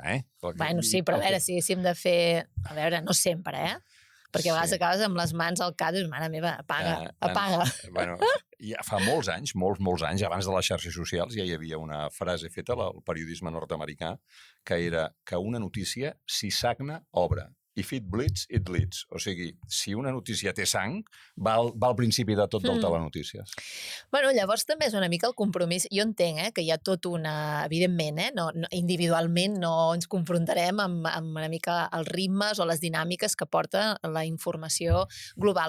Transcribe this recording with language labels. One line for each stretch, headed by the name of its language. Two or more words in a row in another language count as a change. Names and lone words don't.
Catalan: Bueno, sí, però a veure, si hem de fer... A veure, no sempre, perquè a vegades acabes amb les mans al cap i dius, mare meva, apaga. Bueno, ja fa molts anys, molts anys, abans de les xarxes socials, ja hi havia una frase feta al periodisme nord-americà que era que una notícia, si sagna, obre.
English: If it bleeds, it leads.
Catalan: O sigui, si una notícia té sang, va al principi de tot del telenotícies. Bueno, llavors també és una mica el compromís. Jo entenc que hi ha tot una... Evidentment, no, individualment no ens confrontarem amb una mica els ritmes o les dinàmiques que porta la informació global.